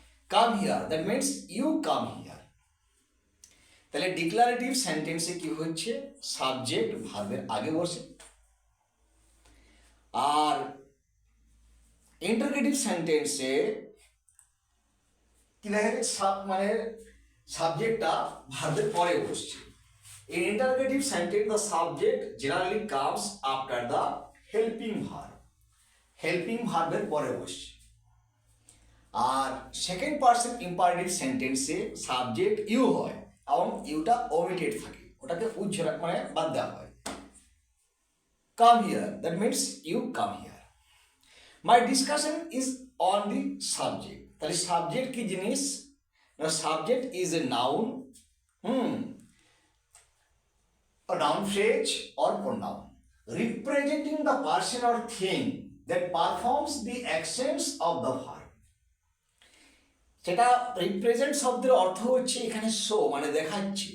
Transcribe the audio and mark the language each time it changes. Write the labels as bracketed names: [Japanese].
[English] Come here, that means you come here. [Bangla] তাহলে declarative সেন্টেন্সে কি হচ্ছে? সাবজেক্ট ভার্বের আগে বসে। আর ইন্টারগেটিভ সেন্টেন্সে কি দেখা যাচ্ছে? মানে সাবজেক্টটা ভার্বের পরে বসছে। [English] In interrogative sentence, the subject generally comes after the helping verb. [Bangla] Helping verb পরে বসছে। আর সেকেন্ড পারসন ইম্পারেটিভ সেন্টেন্সে সাবজেক্ট ইউ হয় এবং ইউটা ওমিটেড থাকে, ওটাকে উজ্জ্বল মানে বাদ দেওয়া হয়। [English] Come here, that means you come here. My discussion is on the subject. [Bangla] তাহলে সাবজেক্ট কি জিনিস? [English] Subject is a noun, a noun phrase or pronoun representing the person or thing that performs the actions of the verb. [Bangla] সেটা represent শব্দের অর্থ হচ্ছে এখানে show মানে দেখাচ্ছে।